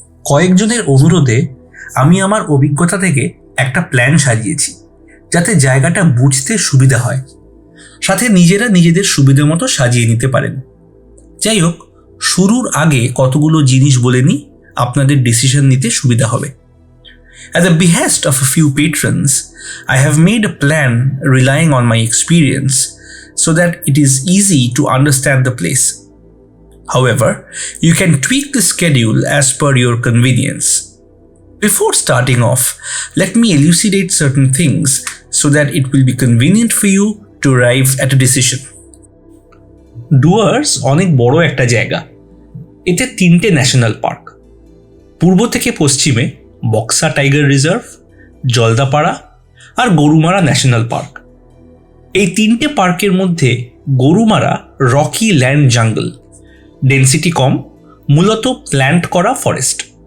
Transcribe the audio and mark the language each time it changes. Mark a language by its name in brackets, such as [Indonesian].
[Bangla] কয়েকজনের অনুরোধে আমি আমার অভিজ্ঞতা থেকে একটা প্ল্যান সাজিয়েছি, যাতে জায়গাটা বুঝতে সুবিধা হয়, সাথে নিজেরা নিজেদের সুবিধা মতো সাজিয়ে নিতে পারেন। যাই হোক, শুরুর আগে কতগুলো জিনিস বলে নিই, আপনাদের ডিসিশন নিতে সুবিধা হবে। [English] At the behest of a few patrons, I have made a plan relying on my experience so that it is easy to understand the place. However, you can tweak the schedule as per your convenience. Before starting off, let me elucidate certain things so that it will be convenient for you to arrive at a decision. [Bangla] Dooars অনেক বড় একটা জায়গা। এতে 3টে national park, পূর্ব থেকে পশ্চিমে Buxa tiger reserve, Jaldapara আর Gorumara national park. এই 3টে পার্কের মধ্যে Gorumara Rocky land jungle, density কম, মূলত প্ল্যান্ট করা ফরেস্ট।